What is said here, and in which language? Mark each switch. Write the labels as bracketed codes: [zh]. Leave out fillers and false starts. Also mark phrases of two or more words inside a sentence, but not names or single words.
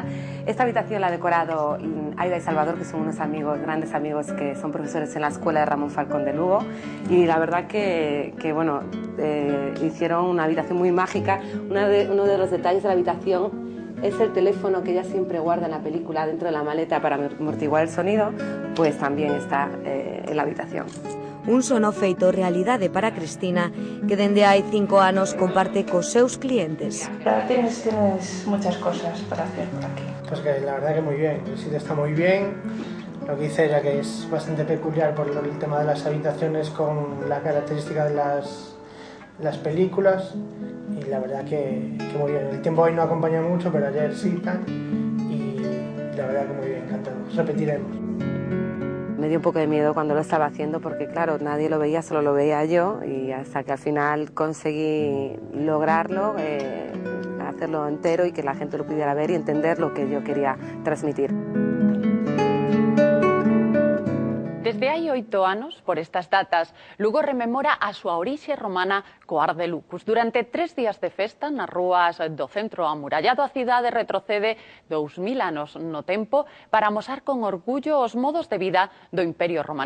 [es] Esta habitación la ha decorado Aida y Salvador, que son unos amigos, grandes amigos, que son profesores en la escuela de Ramón Falcón de Lugo, y la verdad que bueno, hicieron una habitación muy mágica. Uno de los detalles de la habitación es el teléfono que ella siempre guarda en la película dentro de la maleta para amortiguar el sonido, pues también está en la habitación. [gl] Un sono feito realidade para Cristina, que dende hai 5 anos comparte cos seus clientes. [es] Tienes muchas cosas para hacer por aquí. Pues que la verdad que muy bien, el sitio está muy bien. Lo que dice ella, que es bastante peculiar por el tema de las habitaciones con la característica de las películas, y la verdad que muy bien. El tiempo hoy no acompaña mucho, pero ayer sí, y la verdad que muy bien, encantado. Repetiremos. Me dio un poco de miedo cuando lo estaba haciendo porque, claro, nadie lo veía, solo lo veía yo, y hasta que al final conseguí lograrlo, hacerlo entero y que la gente lo pudiera ver y entender lo que yo quería transmitir. [gl] Desde hai 8 anos, por estas datas, Lugo rememora a súa orixe romana co Ar de Lucus. Durante 3 días de festa, nas rúas do centro amurallado, a cidade retrocede 2000 anos no tempo para amosar con orgullo os modos de vida do Imperio Romano.